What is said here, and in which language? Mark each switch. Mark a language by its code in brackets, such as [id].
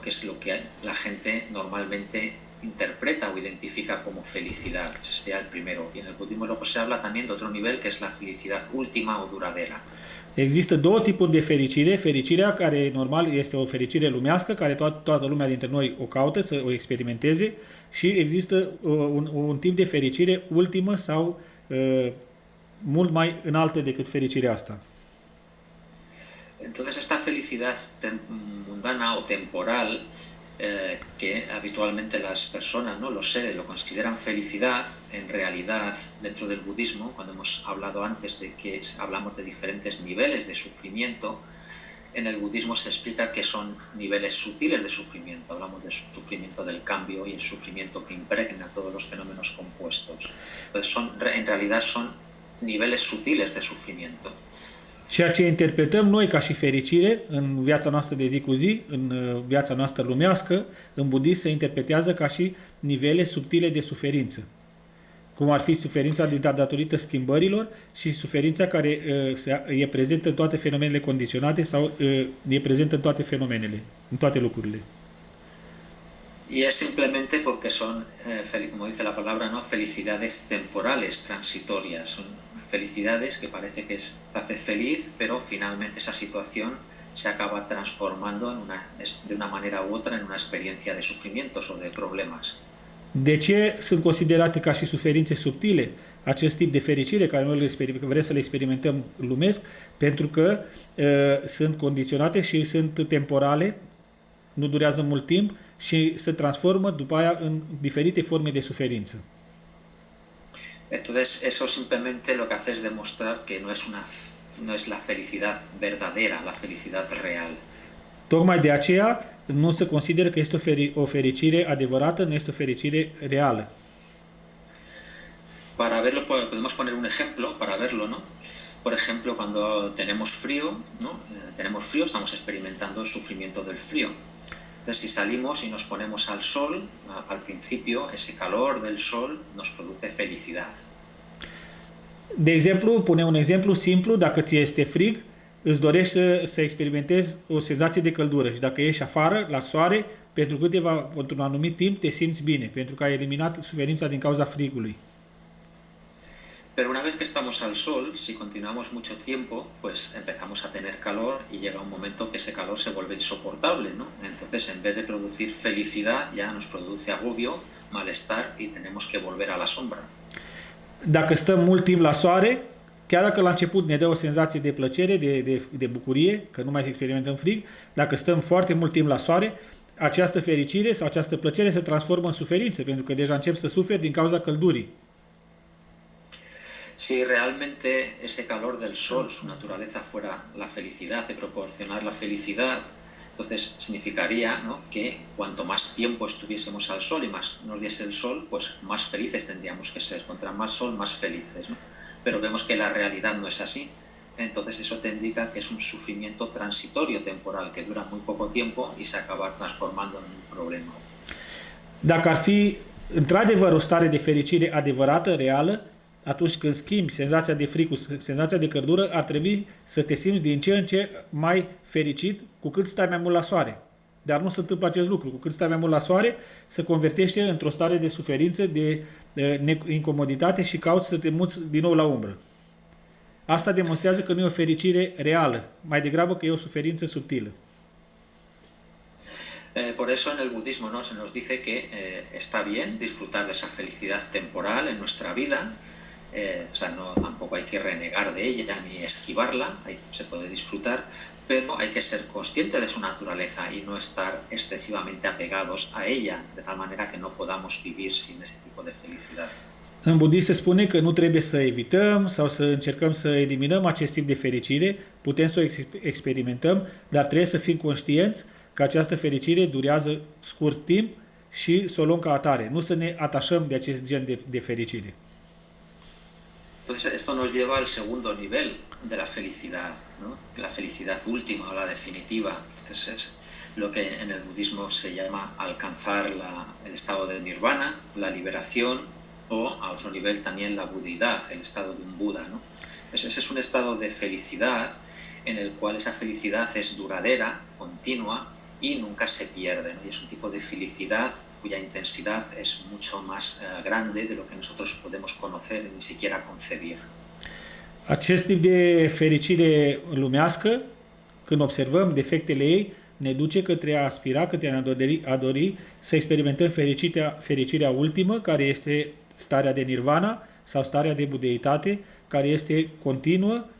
[es] Que es lo que la gente normalmente interpreta o identifica como felicidad. Ese sería el primero. Y en el budismo luego se habla también de otro nivel, que es la felicidad última o duradera. [ro] Există două tipuri de fericire. Fericirea care normal este o fericire lumească, care toată lumea dintre noi o caută să o experimenteze, și există un tip de fericire ultimă sau mult mai înaltă decât fericirea asta. [es] Entonces esta felicidad mundana o temporal que habitualmente las personas, ¿no? Los seres lo consideran felicidad. En realidad, dentro del budismo, cuando hemos hablado antes de que hablamos de diferentes niveles de sufrimiento, en el budismo se explica que son niveles sutiles de sufrimiento. Hablamos del sufrimiento del cambio y el sufrimiento que impregna todos los fenómenos compuestos. Entonces, en realidad son niveles sutiles de sufrimiento. [ro] Ceea ce interpretăm noi ca și fericire în viața noastră de zi cu zi, în viața noastră lumească, în budism se interpretează ca și nivele subtile de suferință. Cum ar fi suferința datorită schimbărilor și suferința care e prezentă în toate fenomenele condiționate sau e prezentă în toate fenomenele, în toate lucrurile. [es] Y es simplemente porque son, como dice la palabra, ¿no? Felicidades temporales, transitorias. Son felicidades que parece que te hace feliz, pero finalmente esa situación se acaba transformando de una manera u otra en una experiencia de sufrimientos o de problemas. [ro] De ce sunt considerate ca și suferințe subtile acest tip de fericire care noi vrem să le experimentăm lumesc? Pentru că sunt condiționate și sunt temporale, nu durează mult timp și se transformă după aia în diferite forme de suferință. [es] Entonces, eso simplemente lo que hace es demostrar que no es la felicidad verdadera, la felicidad real. [ro] Tocmai de aceea nu se consideră că este o fericire adevărată, nu este o fericire reală. [es] Para verlo, podemos poner un ejemplo para verlo, ¿no? Por ejemplo, cuando tenemos frío, ¿no? Tenemos frío, estamos experimentando el sufrimiento del frío. Entonces, si salimos y nos ponemos al sol, al principio, ese calor del sol nos produce felicidad. [ro] De exemplu, pune un exemplu simplu, dacă ți este frig, îți dorești să experimentezi o senzație de căldură și dacă ieși afară, la soare, pentru un anumit timp te simți bine, pentru că ai eliminat suferința din cauza frigului. [es] Pero una vez que estamos al sol, si continuamos mucho tiempo, pues empezamos a tener calor y llega un momento que ese calor se vuelve insoportable, ¿no? Entonces, en vez de producir felicidad, ya nos produce agobio, malestar y tenemos que volver a la sombra. [ro] Dacă stăm mult timp la soare, chiar dacă la început ne dă o senzație de plăcere, de bucurie, că nu mai experimentăm frig, dacă stăm foarte mult timp la soare, această fericire sau această plăcere se transformă în suferință, pentru că deja încep să suferi din cauza căldurii. [es] Si realmente ese calor del sol, su naturaleza fuera la felicidad, de proporcionar la felicidad, entonces significaría, ¿no? Que cuanto más tiempo estuviésemos al sol y más nos diese el sol, pues más felices tendríamos que ser. Contra más sol, más felices, ¿no? Pero vemos que la realidad no es así. Entonces eso te indica que es un sufrimiento transitorio, temporal, que dura muy poco tiempo y se acaba transformando en un problema. [ro] Dacă ar fi într-adevăr o stare de fericire adevărată, reală, atunci când schimbi senzația de frică cu senzația de căldură, ar trebui să te simți din ce în ce mai fericit cu cât stai mai mult la soare. Dar nu se întâmplă acest lucru. Cu cât stai mai mult la soare, se convertește într-o stare de suferință, de incomoditate și cauți să te muți din nou la umbră. Asta demonstrează că nu e o fericire reală, mai degrabă că e o suferință subtilă. [es] Por eso en el budismo, ¿no? Se nos dice que está bien disfrutar de esa felicidad temporal en nuestra vida. O sea, tampoco hay que renegar de ella ni esquivarla, se puede disfrutar, pero hay que ser consciente de su naturaleza y no estar excesivamente apegados a ella, de tal manera que no podamos vivir sin ese tipo de felicidad. [ro] În budism se spune că nu trebuie să evităm sau să încercăm să eliminăm acest tip de fericire, putem să o experimentăm, dar trebuie să fim conștienți că această fericire durează scurt timp și să o luăm ca atare, nu să ne atașăm de acest gen de fericire. [es] Entonces esto nos lleva al segundo nivel de la felicidad, ¿no? La felicidad última o la definitiva. Entonces es lo que en el budismo se llama alcanzar el estado de nirvana, la liberación, o a otro nivel también la budidad, el estado de un Buda, ¿no? Entonces ese es un estado de felicidad en el cual esa felicidad es duradera, continua y nunca se pierde, ¿no? Y es un tipo de felicidad cuya intensidad es mucho más grande de lo que nosotros podemos conocer y ni siquiera concebir. [ro] Acest tip de fericire lumească, când observăm defectele ei, ne duce către a aspira, către a dori să experimentăm fericirea ultimă, care este starea de nirvana sau starea de budeitate, care este continuă